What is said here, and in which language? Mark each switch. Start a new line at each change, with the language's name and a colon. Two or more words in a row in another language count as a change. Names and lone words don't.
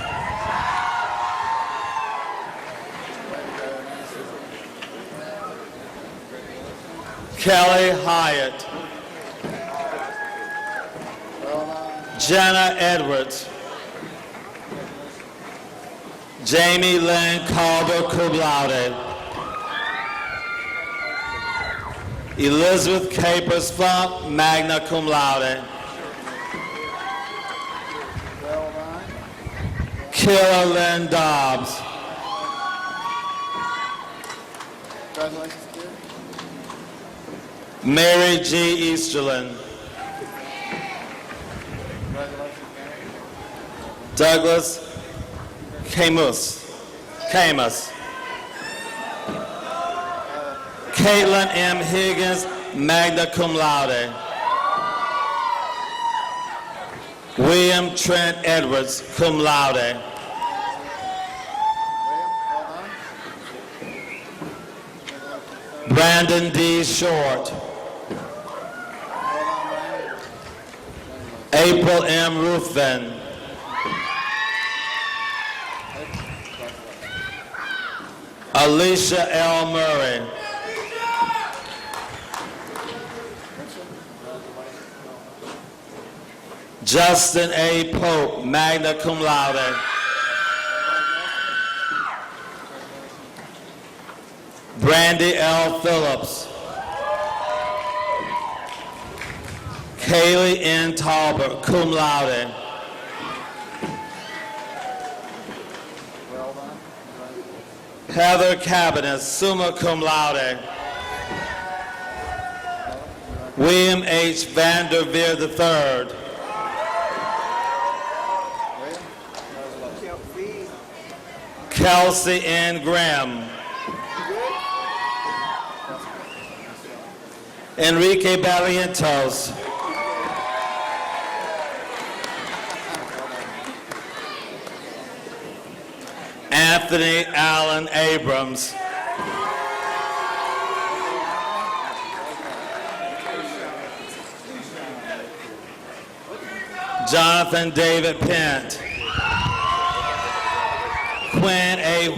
English: Kelly Hyatt, Jenna Edwards, Jamie Lynn Calder
Latin: cum laude,
English: Elizabeth Capers Funk,
Latin: magna cum laude,
English: Kira Lynn Dobbs, Mary G. Easterlin, Douglas Camus, Caitlin M. Higgins,
Latin: magna cum laude,
English: William Trent Edwards,
Latin: cum laude,
English: Brandon D. Short, April M. Ruthven, Alicia L. Murray, Justin A. Pope,
Latin: magna cum laude,
English: Brandy L. Phillips, Kaylee N. Talbot,
Latin: cum laude,
English: Heather Cabinet,
Latin: summa cum laude,
English: William H. Vanderveer III, Kelsey N. Graham, Enrique Barrientos, Anthony Allen Abrams, Jonathan David Pent, Quinn A.